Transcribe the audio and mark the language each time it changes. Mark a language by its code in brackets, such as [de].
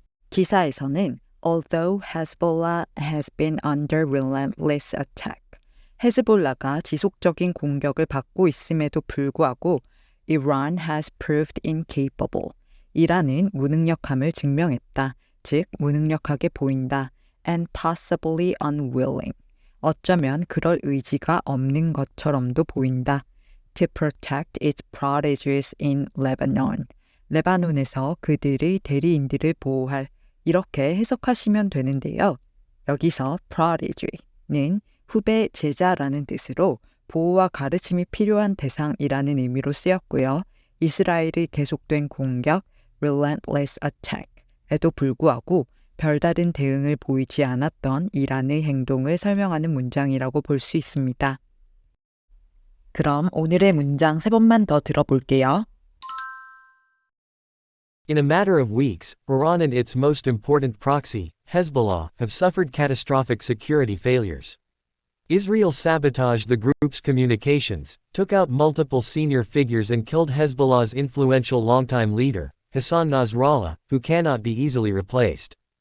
[ko] 기사에서는 [en] Although Hezbollah has been under relentless attack, [ko] 헤즈볼라가 지속적인 공격을 받고 있음에도 불구하고 [en] Iran has proved incapable. [ko] 이란은 무능력함을 증명했다. 즉, 무능력하게 보인다. [en] And possibly unwilling. [ko] 어쩌면 그럴 의지가 없는 것처럼도 보인다. [en] To protect its proteges in Lebanon. [ko] 레바논에서 그들의 대리인들을 보호할, 이렇게 해석하시면 되는데요. 여기서 protege는 후배 제자라는 뜻으로 보호와 가르침이 필요한 대상이라는 의미로 쓰였고요. 이스라엘의 계속된 공격, relentless attack에도 불구하고 별다른 대응을 보이지 않았던 이란의 행동을 설명하는 문장이라고 볼 수 있습니다. 그럼 오늘의 문장 3번만 더 들어볼게요. [en] In a matter of weeks, Iran and its most important proxy, Hezbollah, have suffered catastrophic security failures. Israel sabotaged the group's communications, took out multiple senior figures and killed Hezbollah's influential longtime leader, Hassan Nasrallah, who cannot be easily replaced.